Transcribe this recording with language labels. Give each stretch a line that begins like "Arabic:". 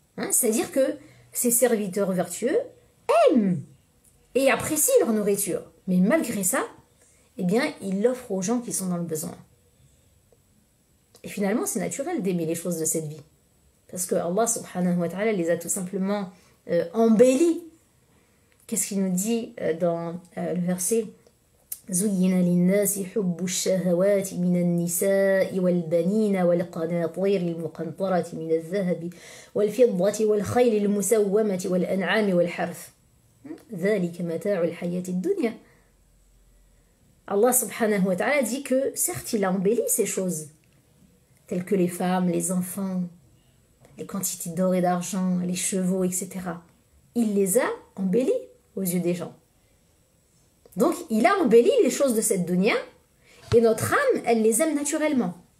French: C'est-à-dire que ces serviteurs vertueux aiment et apprécient leur nourriture. Mais malgré ça, eh bien, ils l'offrent aux gens qui sont dans le besoin. Et finalement, c'est naturel d'aimer les choses de cette vie. Parce que Allah subhanahu wa ta'ala les a tout simplement embellis. Qu'est-ce qu'il nous dit dans le verset
Arabic: زين للناس حب الشهوات من النساء والبنين والقناطير المقنطرة من الذهب والفضة والخيل المسومة والأنعام والحرث ذلك متاع الحياة الدنيا.
French: Allah subhanahu wa ta'ala dit que certes il a embelli ces choses telles que les femmes, les enfants, les quantités d'or et d'argent, les chevaux, etc. Il les a embellis aux yeux des gens. Donc, il a embelli les choses de cette dunya et notre âme, elle les aime naturellement.